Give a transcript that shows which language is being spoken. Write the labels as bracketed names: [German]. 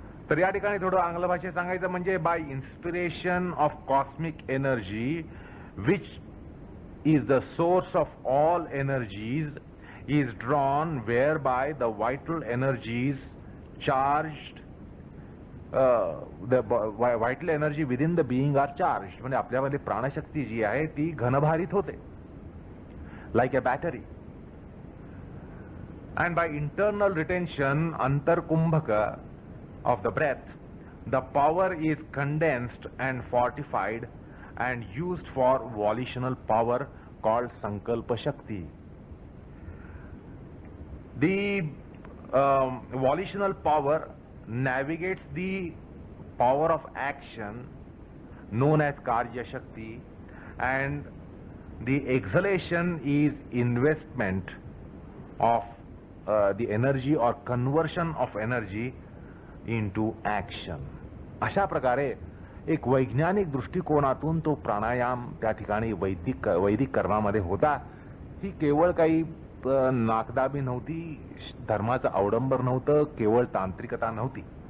[Marathi] तर या ठिकाणी थोडं आंग्ल भाषेत सांगायचं म्हणजे [English] By inspiration of cosmic energy which is the source of all energies is drawn whereby the vital energies charged the vital energy within the being are charged. [Marathi] म्हणजे आपल्यामध्ये प्राणशक्ती जी आहे ती घनभारित होते [English] Like a battery. And by internal retention अंतरकुंभक of the breath, the power is condensed and fortified and used for volitional power called sankalpa shakti. The volitional power navigates the power of action known as karya shakti, and the exhalation is investment of the energy or conversion of energy into action. [Marathi] अशा प्रकारे एक वैज्ञानिक दृष्टिकोनातून तो प्राणायाम त्या ठिकाणी वैदिक कर्मामध्ये होता. ही केवळ काही नाकदाबी नव्हती, धर्माचं अवडंबर नव्हतं, केवळ तांत्रिकता नव्हती.